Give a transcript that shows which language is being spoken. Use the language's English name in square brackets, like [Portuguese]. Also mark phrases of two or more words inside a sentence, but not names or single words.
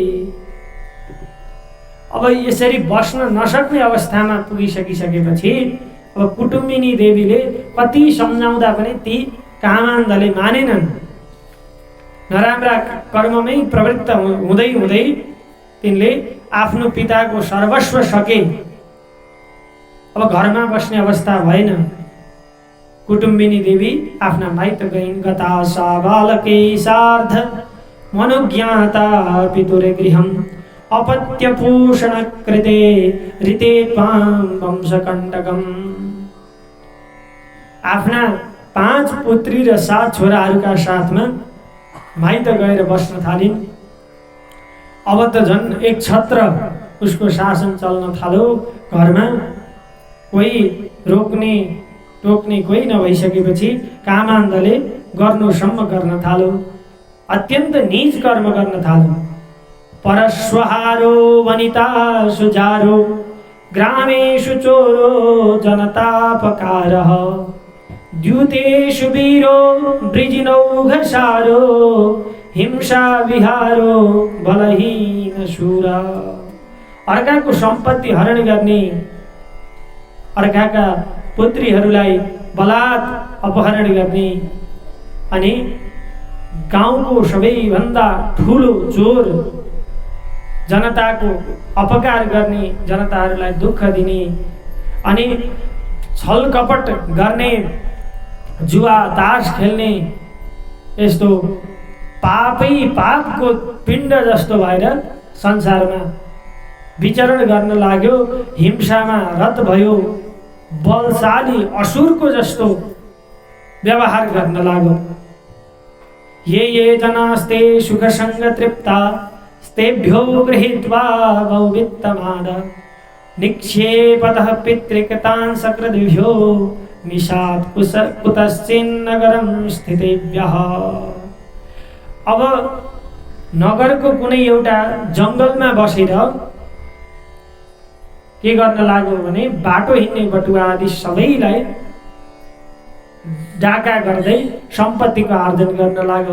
[Nepali] अब यसरी बस्न नसक्ने अवस्थामा पुगिसकिसकेपछि अब कुटुम्बिनी देवीले कति सम्झाउँदा पनि ती कामान्धले मानेनन्। नराम्रा कर्ममै प्रवृत्त हुँदै हुँदै तिनले आफ्नो पिताको सर्वस्व सके। अब घरमा बस्ने अवस्था भएन। कुटुम्बिनी देवी आफ्ना माइत गइन्। [Sanskrit] गता सा बालकै सार्ध मनोज्ञाता पितुरे गृहम् अपत्यपोषण कृते ऋते त्वां वंशकण्टकम्। [Nepali] आफ्ना 5 पुत्री र 7 छोराहरूका साथमा माइत गएर बस्न थालिन्। अब त झन् एक छत्र उसको शासन चल्न थाल्यो। घरमा कोही रोक्ने टोक्ने कोही नभइसकेपछि कामान्धले गर्नुसम्म गर्न थाल्यो। अत्यन्त नीच कर्म गर्न थाल्यो। [Sanskrit] परस्वहारो वनिता सुजारो ग्रामेषु चोरो जनतापकारः द्यूतेषु वीरो वृजिनौघसारो हिंसा विहारो बलहीन शूर। [Nepali] अर्काको सम्पत्ति हरण गर्ने, अर्काका पुत्रीहरूलाई बलात् अपहरण गर्ने अनि गाउँको सबैभन्दा ठुलो चोर, जनताको अपकार गर्ने, जनताहरूलाई दुःख दिने अनि छलकपट गर्ने, जुवा तास खेल्ने, यस्तो पापै पापको पिण्ड जस्तो भएर संसारमा विचरण गर्न लाग्यो। हिंसामा रत भयो। बलशाली असुरको जस्तो व्यवहार गर्न लाग्यो। [Sanskrit] ये जनास्ते सुखसङ्ग तृप्ता स्तेभ्यो गृहीत्वा बहुवित्तमाद निक्षेपतः पितृकृतान् सकृद्भ्यो निशात् कुतश्चिन्नगरं स्थितेभ्यः। [Nepali] अब नगरको कुनै एउटा जङ्गलमा बसेर के गर्न लाग्यो भने बाटो हिँड्ने बटुवा आदि सबैलाई डाका गर्दै सम्पत्तिको आर्जन गर्न लाग्यो।